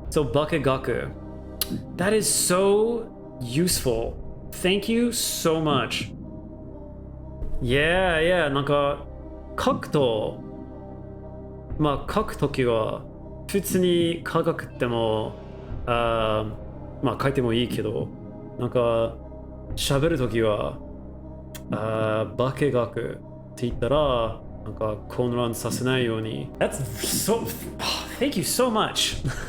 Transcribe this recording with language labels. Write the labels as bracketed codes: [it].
[en] So 化学 That is so useful. Thank you so much. Yeah. [ja] なんか書くとまあ書くときは普通に科学ってもまあ書いてもいいけど、なんか喋るときは化学って言ったらなんか混乱させないように。 [en] That's so thank you so much.